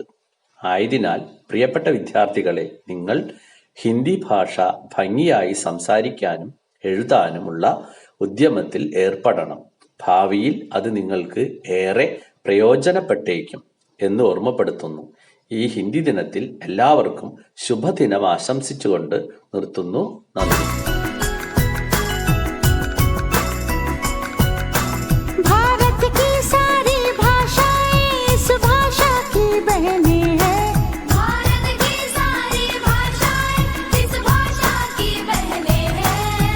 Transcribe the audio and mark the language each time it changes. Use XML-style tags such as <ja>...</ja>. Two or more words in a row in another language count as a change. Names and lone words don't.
<ml>ആയതിനാൽ പ്രിയപ്പെട്ട വിദ്യാർത്ഥികളെ, നിങ്ങൾ ഹിന്ദി ഭാഷ ഭംഗിയായി സംസാരിക്കാനും എഴുതാനുമുള്ള ഉദ്യമത്തിൽ ഏർപ്പെടണം. ഭാവിയിൽ അത് നിങ്ങൾക്ക് ഏറെ പ്രയോജനപ്പെട്ടേക്കും എന്ന് ഓർമ്മപ്പെടുത്തുന്നു. ഈ ഹിന്ദി ദിനത്തിൽ എല്ലാവർക്കും ശുഭദിനം ആശംസിച്ചുകൊണ്ട് നിർത്തുന്നു. നന്ദി.</ml> <hi>भारत की सारी भाषाएं इस भाषा की बहनें हैं। भारत की सारी भाषाएं इस भाषा की बहनें हैं।</hi>